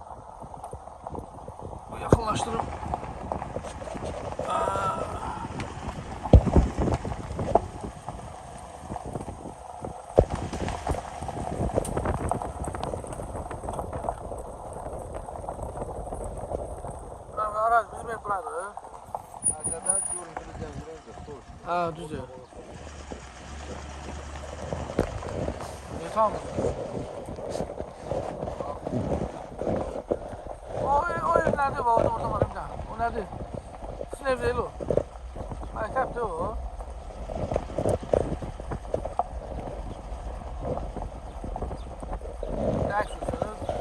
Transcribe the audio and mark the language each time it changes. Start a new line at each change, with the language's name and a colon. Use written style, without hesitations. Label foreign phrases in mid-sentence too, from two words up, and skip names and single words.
Azerbaijani: Bu yaxınlaşdırım. Araz bizim ev buradır. Ha, düzdür. Tamam.
Turkish: O ev nerede var? Orada var bir tane. O nerede? Sizin ev değil o. Mektepte o. Ne istiyorsunuz?